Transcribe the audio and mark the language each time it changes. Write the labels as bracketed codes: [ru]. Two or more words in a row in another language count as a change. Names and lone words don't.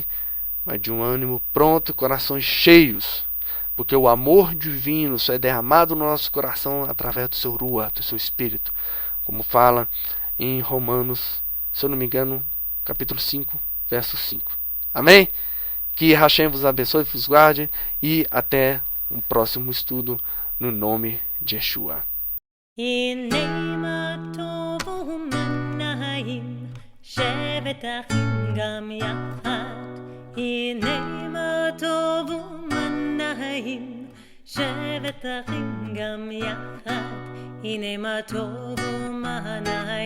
[pt] Mas de um ânimo pronto e corações cheios, porque o amor divino só é derramado no nosso coração através do seu Rua, do seu Espírito, como fala em Romanos, se eu não me engano, capítulo 5, verso 5. Amém? Que Hashem vos abençoe, vos guarde, e até um próximo estudo no nome de Yeshua. [he] שבת אחים גם יחד, הנה מה טוב ומנעים. שבת אחים גם יחד, הנה מה טוב ומנעים.